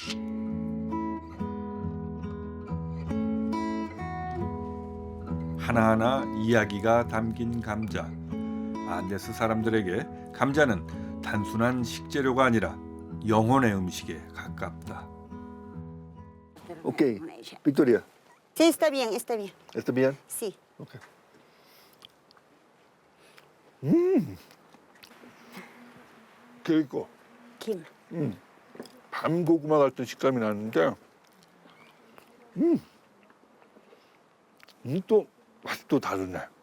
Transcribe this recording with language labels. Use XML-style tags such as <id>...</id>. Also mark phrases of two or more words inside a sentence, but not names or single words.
<ko>하나하나 이야기가 담긴 감자. 안데스 사람들에게 감자는 단순한 식재료가 아니라 영혼의 음식에 가깝다. 오케이, 빅토리아.</ko> <es>Sí, está bien, está bien. ¿Está bien? Sí.</es> <ko>오케이. 그리고 Kim. 밤고구마 같은 식감이 나는데, 또 맛이 또 다르네.</ko>